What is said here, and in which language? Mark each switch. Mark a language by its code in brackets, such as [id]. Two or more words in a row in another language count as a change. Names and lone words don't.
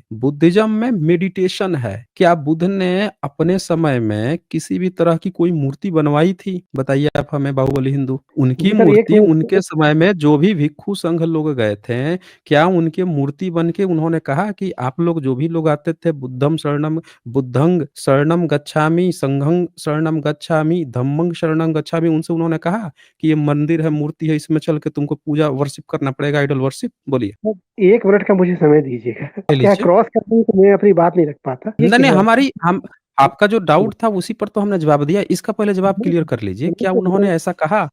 [hi] बुद्धिज़्म में मेडिटेशन है। क्या बुद्ध ने अपने समय में किसी भी तरह की कोई मूर्ति बनवाई थी? बताइए आप हमें बाहुबली हिंदू। उनकी जी सर, एक मूर्ति मिनट। उनके समय में जो भी भिक्षु संघ लोग गए थे, क्या उनके मूर्ति बन के उन्होंने कहा कि आप लोग जो भी लोग आते थे [pi] बुद्धं शरणं गच्छामि, संघं शरणं गच्छामि, धम्मं शरणं गच्छामि, [hi] उनसे उन्होंने कहा कि ये मंदिर है, मूर्ति है, इसमें चल के तुमको पूजा वर्शिप करना पड़ेगा, [en] idol worship? [hi] बोलिए। एक मिनट का मुझे समय दीजिएगा। ले आप क्या लीजिए। क्रॉस करते हैं तो मैं अपनी बात नहीं रख पाता। ये नहीं, नहीं, कह हमारी हम आपका जो डाउट था उसी पर तो हमने जवाब दिया, इसका पहले जवाब क्लियर कर लीजिए, क्या उन्होंने ऐसा कहा?